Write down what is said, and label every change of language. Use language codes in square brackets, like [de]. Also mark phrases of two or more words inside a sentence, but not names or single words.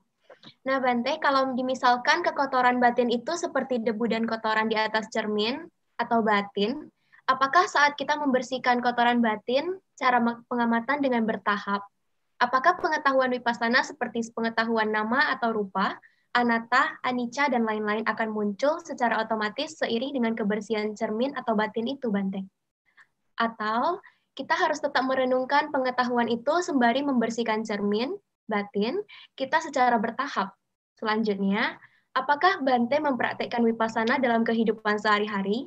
[id] Nah, Bante, kalau dimisalkan kekotoran batin itu seperti debu dan kotoran di atas cermin atau batin, apakah saat kita membersihkan kotoran batin, cara pengamatan dengan bertahap? Apakah pengetahuan wipasana seperti pengetahuan nama atau rupa, [pi] anatta, anicca, [id] dan lain-lain akan muncul secara otomatis seiring dengan kebersihan cermin atau batin itu, Bante? Atau kita harus tetap merenungkan pengetahuan itu sembari membersihkan cermin, batin, kita secara bertahap. Selanjutnya, apakah Bante mempraktekkan wipasana dalam kehidupan sehari-hari?